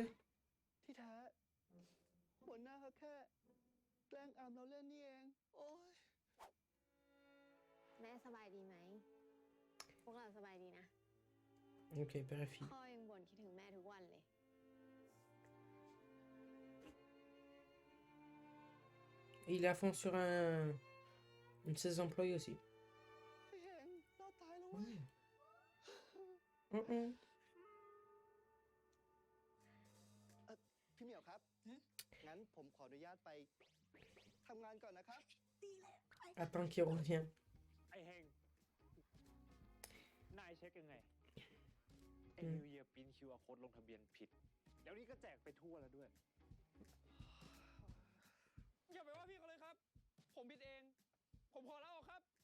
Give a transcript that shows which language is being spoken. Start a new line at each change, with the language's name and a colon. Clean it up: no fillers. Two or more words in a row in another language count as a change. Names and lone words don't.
Thai: ที่แท้หัวหน้าเขาแค่แกล้งอำเราเล่นนี่เอง โอ้ย แม่สบายดีไหม พวกเราสบายดีนะ
French: Ok, père et fille.
Thai: พ่อยังบ่นคิดถึงแม่ทุกวันเลย
French: Et il est à fond sur une de ses employés aussi.
Thai: ไอ้เฮงรอดตายแล้วเว้ย Mm-mm. พี่เหมียวครับ งั้นผมขออนุญาตไปทำงานก่อนนะครับ
French: Attends qu'il revienne.
Thai: ไอ้เฮง นายเช็คยังไง ไอ้ อืม นิวเยียร์พิน QR Code ลงทะเบียนผิด เดี๋ยวนี้ก็แจกไปทั่วแล้วด้วย อย่าไปว่าพี่เขาเลยครับ ผมผิดเอง ผมขอลาออกครับ